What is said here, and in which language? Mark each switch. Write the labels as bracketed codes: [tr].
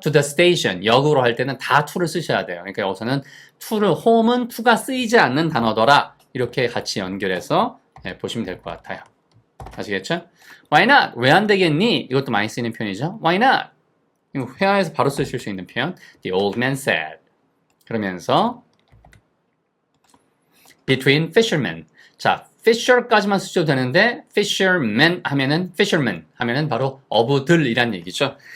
[en] to the station, [ko] 역으로 할 때는 다 to를 쓰셔야 돼요. 그러니까 여기서는 home은 to가 쓰이지 않는 단어더라. 이렇게 같이 연결해서 보시면 될 것 같아요. 아시겠죠? [en] Why not? [ko] 왜 안 되겠니? 이것도 많이 쓰이는 표현이죠. [en] Why not? [ko] 이거 회화에서 바로 쓰실 수 있는 표현. [en] The old man said. [ko] 그러면서 [en] between fishermen. [ko] 자, fisher까지만 쓰셔도 되는데 fishermen 하면은 바로 어부들이란 얘기죠.